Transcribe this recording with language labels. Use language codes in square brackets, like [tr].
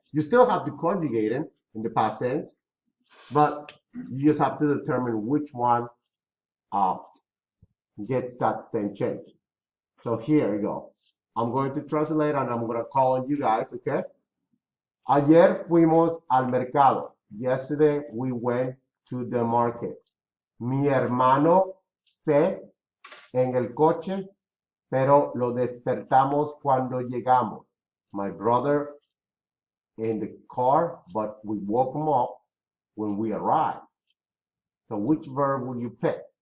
[en] You still have to conjugate it in the past tense, but you just have to determine which one gets that same change. So here we go. I'm going to translate and I'm going to call on you guys, okay? [es] Ayer fuimos al mercado. [en] Yesterday we went to the market. [es] Mi hermano se en el coche, pero lo despertamos cuando llegamos. [en] My brother in the car, but we woke him up when we arrived. So which verb will you pick?